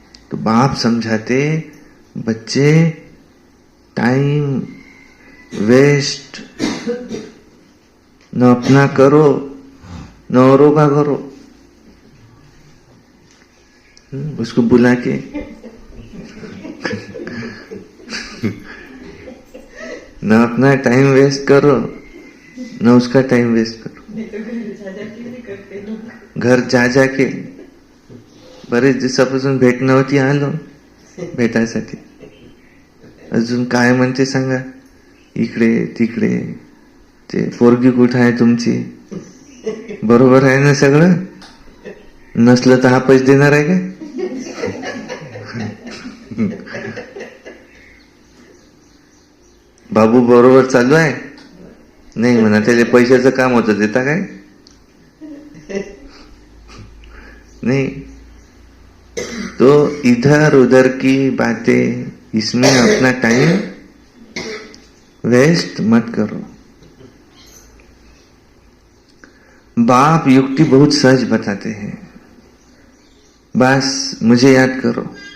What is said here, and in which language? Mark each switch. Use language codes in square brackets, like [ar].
[hi] तो बाप समझाते बच्चे टाइम वेस्ट न अपना करो न औरों का करो। उसको बुला के न अपना टाइम वेस्ट करो न उसका टाइम वेस्ट करो। घर जा जाके [mr] बरेच दिवसापासून भेट नव्हती, आलो भेटायसाठी। अजून काय म्हणते सांगा, इकडे तिकडे, ते पोरगी कुठं आहे तुमची, बरोबर आहे ना सगळं? नसलं तर हा पैसे देणार आहे का? बाबू बरोबर चालू आहे? नाही म्हणा, त्याला पैशाचं काम होतं, देता काय? [hi] नहीं। तो इधर उधर की बातें, इसमें अपना टाइम वेस्ट मत करो। बाप युक्ति बहुत सहज बताते हैं, बस मुझे याद करो।